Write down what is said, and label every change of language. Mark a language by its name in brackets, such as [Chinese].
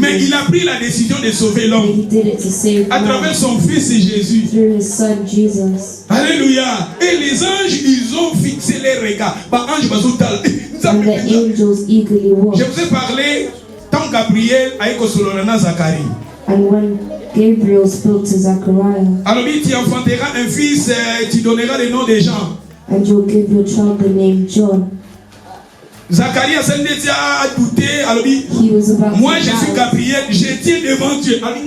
[French] Mais il a pris la décision de sauver l'homme. [English] He did it to save [French] à travers son fils Jésus. [English] Through his son Jesus. [French] Alléluia. Et les anges, ils ont fixé les regards. [English] And the angels eagerly watched. [French] Je vous ai parlé tant Gabriel a écosolona Zacharie. [English] And when Gabriel spoke to Zachariah. [French] Alors tu enfanteras un fils, tu donneras le nom de Jean. [English] And you'll give your child the name John. [French] Zacharie a douté. [English] He was about [French] moi je suis Gabriel, je tiens devant Dieu.